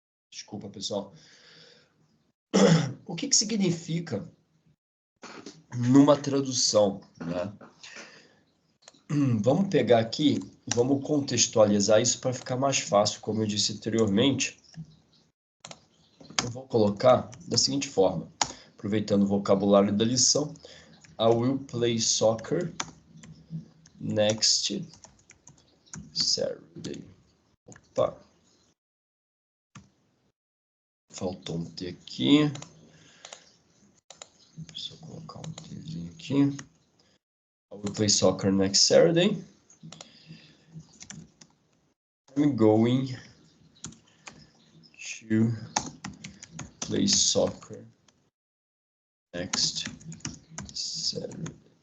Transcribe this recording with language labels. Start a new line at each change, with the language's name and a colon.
Portuguese: Desculpa, pessoal. O que significa numa tradução, né? Vamos pegar aqui, vamos contextualizar isso para ficar mais fácil, como eu disse anteriormente. Eu vou colocar da seguinte forma, aproveitando o vocabulário da lição.
English: I will play soccer next Saturday.
Portuguese: Opa. Faltou um T aqui. Deixa eu colocar um Tzinho aqui.
English: I will play soccer next Saturday. I'm going to play soccer next Saturday.